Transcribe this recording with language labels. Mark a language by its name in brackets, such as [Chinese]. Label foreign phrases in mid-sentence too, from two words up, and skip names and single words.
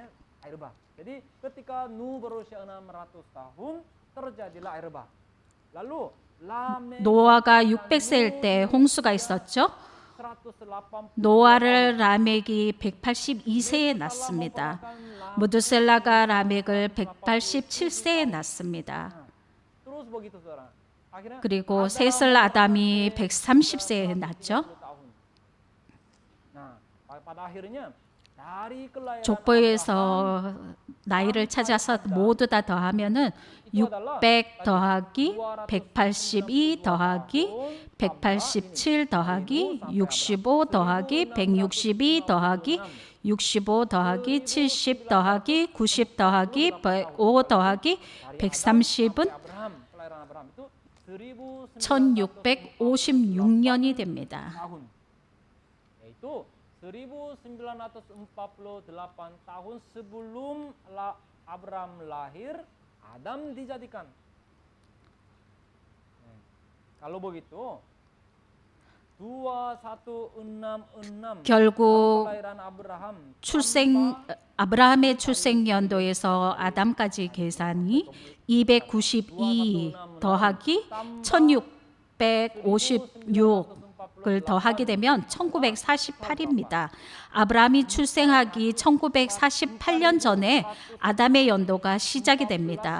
[Korean] 노아가 600세일 때 홍수가 있었죠. 노아를 라멕이 182세에 낳습니다. 무드셀라가 라멕을 187세에 낳습니다. [Indonesian] Terus begitu saudara. Akhirnya [Korean] 그리고 셋을 아담이 130세에 낳죠. [Indonesian] Nah, pada akhirnya dari kelahiran [Korean] 족보에서 나이를 찾아서 모두 다 더하면은 600 더하기 182 더하기 187 더하기 65 더하기 162 더하기 65 더하기 70 더하기 90 더하기 105 더하기 130은 [Indonesian] Abraham, kelahiran Abraham itu [Korean] 1656년이 됩니다. [Indonesian] tahun. Yaitu 1948 tahun sebelum Abraham lahir, Adam dijadikan. Kalau begitu 2166 [Korean] 결국 [Indonesian] kelahiran Abraham [Korean] 아브라함의 출생 연도에서 아담까지 계산이 292 더하기 1656을 더하게 되면 1948입니다. 아브라함이 출생하기 1948년 전에 아담의 연도가 시작이 됩니다.